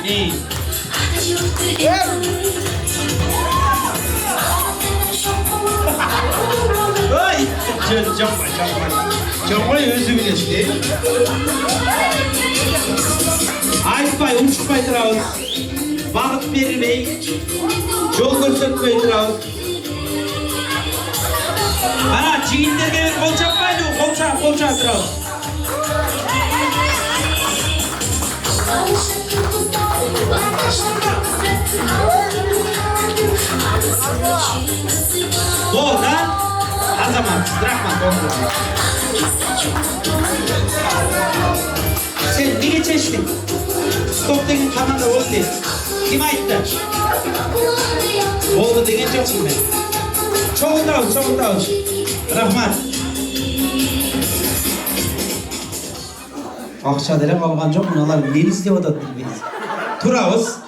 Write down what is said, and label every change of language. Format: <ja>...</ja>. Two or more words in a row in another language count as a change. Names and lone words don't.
<ky>Ой, жамбай өзү билет. Айтпай, ушукпай турабыз. Багыт бербей, жол көрсөтпөй турабыз. Ana жигиттерге кол чаппайлы, кол чаап турабыз. Болды, а? Азамат, рахмат, болды. Sen неге чечтиң? Стоп деген команда болду дейт. Ким айтты? Болду деген жокмун мен. Чогултабыз. Рахмат. Акча деле калган жок, мыналар эмне издеп атат билбейбиз. Турабыз.</ky>